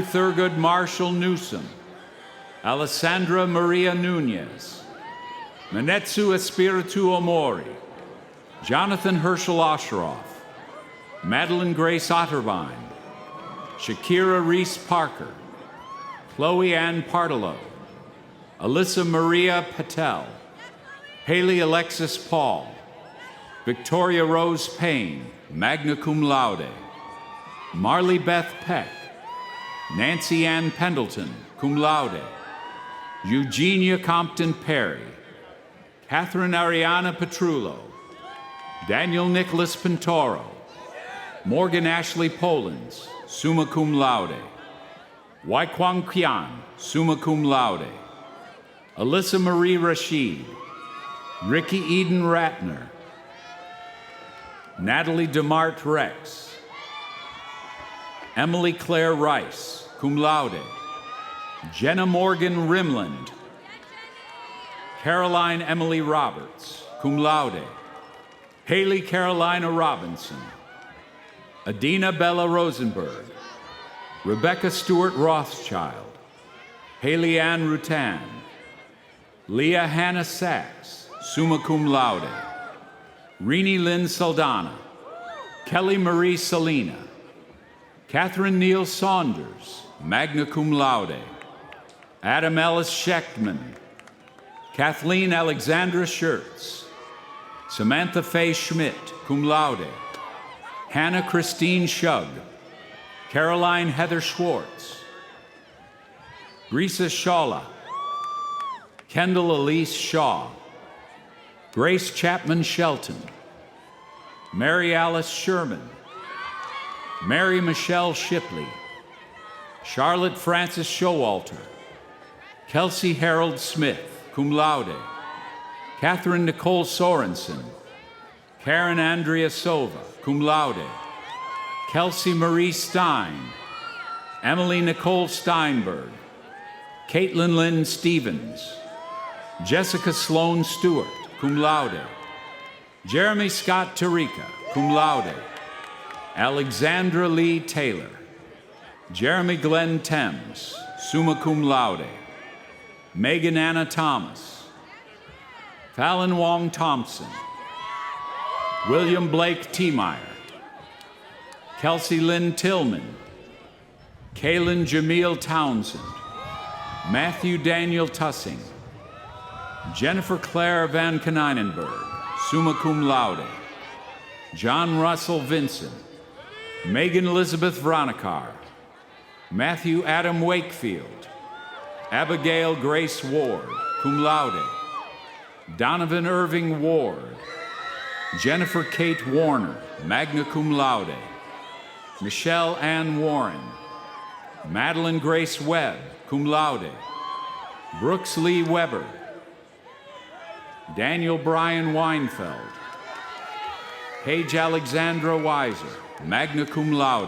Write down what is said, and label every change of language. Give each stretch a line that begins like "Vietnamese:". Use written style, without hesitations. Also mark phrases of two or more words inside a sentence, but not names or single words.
English: Thurgood Marshall Newsom, Alessandra Maria Nunez, Manetsu Espiritu Omori, Jonathan Herschel Osheroff, Madeline Grace Otterbein, Shakira Reese Parker, Chloe Ann Partolo, Alyssa Maria Patel, Haley Alexis Paul, Victoria Rose Payne,
Latin: magna cum laude.
English: Marley Beth Peck, Nancy Ann Pendleton,
Latin: cum laude.
English: Eugenia Compton Perry, Catherine Ariana Petrullo, Daniel Nicholas Pintoro, Morgan Ashley Polans,
Latin: summa cum laude.
English: Waikwang Qian,
Latin: summa cum laude.
English: Alyssa Marie Rashid, Ricky Eden Ratner, Natalie DeMart Rex, Emily Claire Rice,
Latin: cum laude.
English: Jenna Morgan Rimland, Caroline Emily Roberts,
Latin: cum laude.
English: Haley Carolina Robinson, Adina Bella Rosenberg, Rebecca Stewart Rothschild, Haley Ann Rutan, Leah Hannah Sachs,
Latin: summa cum laude.
English: Rini Lynn Saldana, Kelly Marie Salina, Catherine Neal Saunders,
Latin: magna cum laude.
English: Adam Ellis Schechtman, Kathleen Alexandra Schertz, Samantha Faye Schmidt,
Latin: cum laude.
English: Hannah Christine Shug, Caroline Heather Schwartz, Grisa Shawla, Kendall Elise Shaw, Grace Chapman Shelton, Mary Alice Sherman, Mary Michelle Shipley, Charlotte Frances Showalter, Kelsey Harold Smith,
Latin: cum laude.
English: Catherine Nicole Sorensen, Karen Andrea Sova,
Latin: cum laude.
English: Kelsey Marie Stein, Emily Nicole Steinberg, Caitlin Lynn Stevens, Jessica Sloan Stewart,
Latin: cum laude.
English: Jeremy Scott Tarika,
Latin: cum laude.
English: Alexandra Lee Taylor, Jeremy Glenn Thames,
Latin: summa cum laude.
English: Megan Anna Thomas, Fallon Wong Thompson, William Blake Tiemeyer, Kelsey Lynn Tillman, Kaylin Jameel Townsend, Matthew Daniel Tussing, Jennifer Claire Van Konynenberg,
Latin: summa cum laude.
English: John Russell Vinson, Megan Elizabeth Vronikar, Matthew Adam Wakefield, Abigail Grace Ward,
Latin: cum laude.
English: Donovan Irving Ward, Jennifer Kate Warner,
Latin: magna cum laude.
English: Michelle Ann Warren, Madeline Grace Webb,
Latin: cum laude.
English: Brooks Lee Weber, Daniel Brian Weinfeld, Paige Alexandra Weiser,
Latin: magna cum laude.